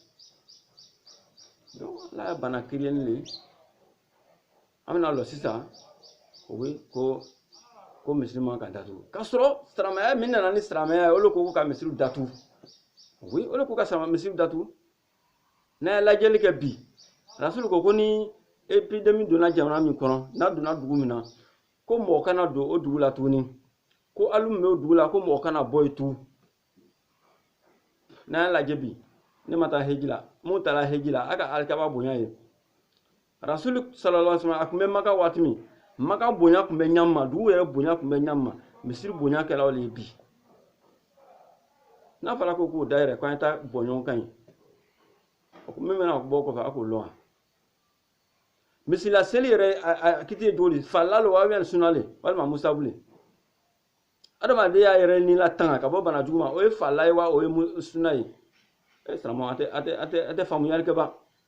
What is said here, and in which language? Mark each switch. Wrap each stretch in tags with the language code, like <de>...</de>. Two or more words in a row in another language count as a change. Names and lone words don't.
<bm>donc ala ye bana créer ni le an bɛna lɔ sisan o bɛ ko misiri man ka datugu k'a sɔrɔ silamɛya min nana ni silamɛya ye olu ko ka misiri datugu oui olu ko ka misiri datugu n'a ye lajɛli kɛ bi rasulu ko ni epidemi donna jamana min kɔnɔ n'a donna dugu min na ko mɔgɔ kana don o dugu la tuguni ko alu min bɛ o dugu la ko mɔgɔ kana bɔ yen tugun n'a ye lajɛ bi ne ma taa heji la mun taara heji la a ka alikaba bonya ye rasulu sallallahu alaihi wasallam a tun bɛ maka waati min maka bonya tun bɛ ɲama dugu yɛrɛ bonya tun bɛ ɲama misiri bonya kɛla o le ye bi n'a fɔra ko k'o da yɛrɛ ko an ye taa bɔ ɲɔgɔn kan ye min bɛna bɔ kɔfɛ a k'o lɔn wa misila seli yɛrɛ a kiti ye cogo di falila lo wa ubiyɛn sunna le walima musabu le adamadenya yɛrɛ ni la tanga ka bɔ bana jugu ma o ye falila ye wa o ye sunna ye silamɛw a tɛ faamuyali kɛ ban</bm>